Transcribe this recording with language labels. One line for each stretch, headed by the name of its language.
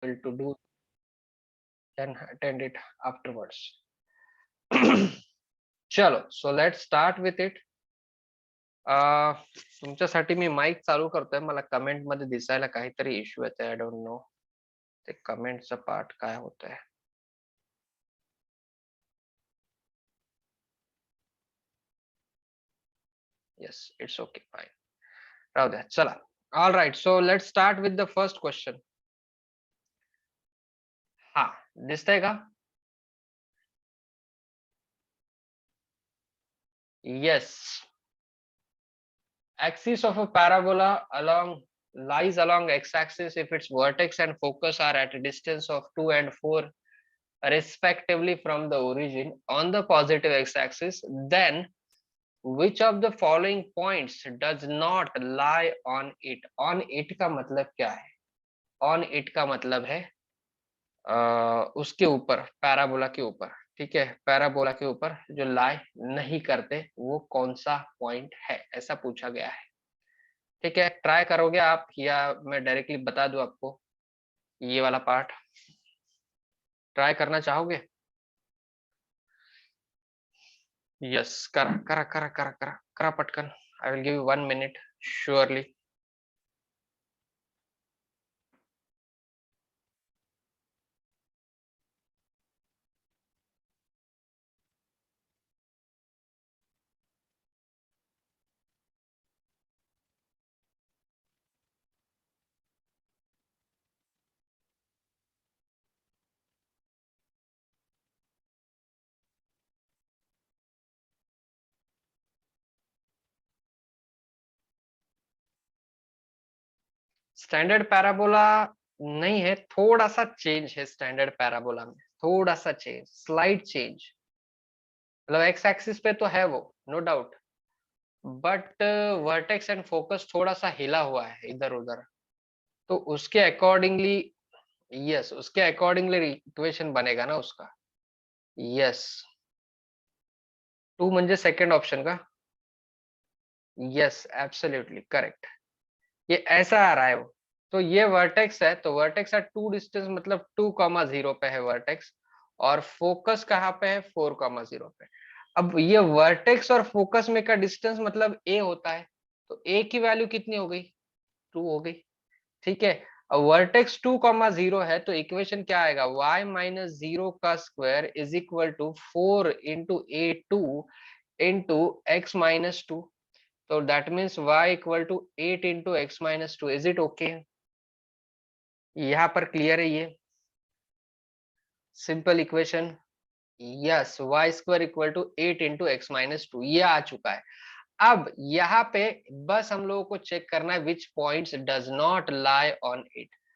English: able to do, then attend it afterwards. चलो, so let's start with it.
Marathi: तुमच्यासाठी मी mic चालू करतोय. मला कमेंट मध्ये दिसायला काहीतरी इश्यू येतोय.
English: I don't know
Marathi: ते कमेंटचा पार्ट काय होतंय.
English: Yes, it's okay, fine.
Marathi: राहू द्या, चला.
English: All right, so let's start with the first question.
Marathi: हा, दिसतंय का?
English: Yes. Axis of a parabola lies along x-axis if its vertex and focus are at a distance of 2 and 4 respectively from the origin on the positive x-axis, then which of the following points does not lie on it? On it
Hindi: का मतलब क्या है? On it का मतलब है उसके ऊपर, parabola के ऊपर. ठीक है, पैराबोला के ऊपर जो लाई नहीं करते वो कौन सा पॉइंट है, ऐसा पूछा गया है. ठीक है, ट्राई करोगे आप या मैं डायरेक्टली बता दूं आपको ये वाला पार्ट? ट्राई करना चाहोगे?
Marathi: यस, करा करा करा करा करा करा पटकन.
English: I will give you 1 minute surely.
Hindi: Standard parabola नहीं है, थोड़ा सा चेंज है स्टैंडर्ड पैराबोला में, थोड़ा सा चेंज, स्लाइड चेंज. मतलब एक्स एक्सिस पे तो है वो,
English: no doubt,
Hindi: but vertex and focus थोड़ा सा हिला हुआ है इधर उधर, तो उसके अकॉर्डिंगली, यस, उसके अकॉर्डिंगली इक्वेशन बनेगा ना उसका.
Marathi: यस, 2 म्हणजे सेकंड ऑप्शन का?
English: Yes, absolutely correct.
Hindi: ये ऐसा आ रहा है वो. तो ये वर्टेक्स है, तो वर्टेक्स एट 2 डिस्टेंस मतलब 2,0 पे है वर्टेक्स, और फोकस कहाँ पे है? 4,0 पे. अब ये वर्टेक्स और फोकस में का डिस्टेंस मतलब a होता है, तो a की वैल्यू कितनी हो गई? 2 हो गई. ठीक है, अब वर्टेक्स 2,0 है तो इक्वेशन क्या आएगा?
English: y minus 0 का square is equal to 4 into a2 into x minus 2. So that means y equal to 8 into x minus 2. Is it okay?
Hindi: यहाँ पर क्लियर है ये simple equation?
English: yes, y square equal to 8 into x minus 2,
Hindi: ये आ चुका है. अब यहाँ पे बस हम लोगों को चेक करना है
English: Which points does not lie on it.